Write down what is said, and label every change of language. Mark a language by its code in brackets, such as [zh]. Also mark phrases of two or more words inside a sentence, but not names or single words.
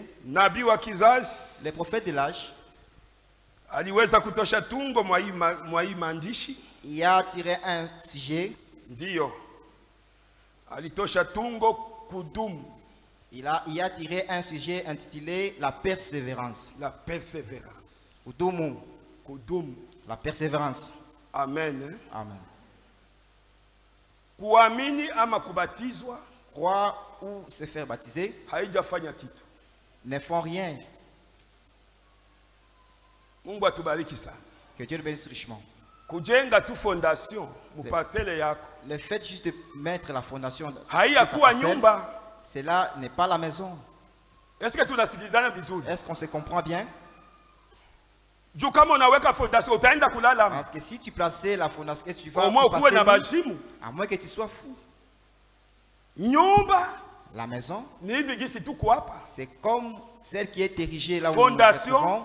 [fr] Le prophète de l'âge, il a tiré un sujet. Il a tiré un sujet intitulé la persévérance. La persévérance. Kudumu. La persévérance. Amen. Amen. [sw] Kuamini ama kubatizwa, [fr] croire ou se faire baptiser, [sw] haijafanya kitu. [fr] Ne font rien. [sw] Mungu atubariki sana. [fr] Que Dieu le bénisse richement. [sw] Kujenga tu fondation mupasele yako. [fr] Le fait juste de mettre la fondation, cela n'est pas la maison. Est-ce que [sw] tunasikilizana vizuri? [fr] Est-ce qu'on se comprend bien? Parce que si tu plaçais la fondation, tu vas à moins que tu sois fou. La maison, c'est comme celle qui est érigée là où nous trouvons.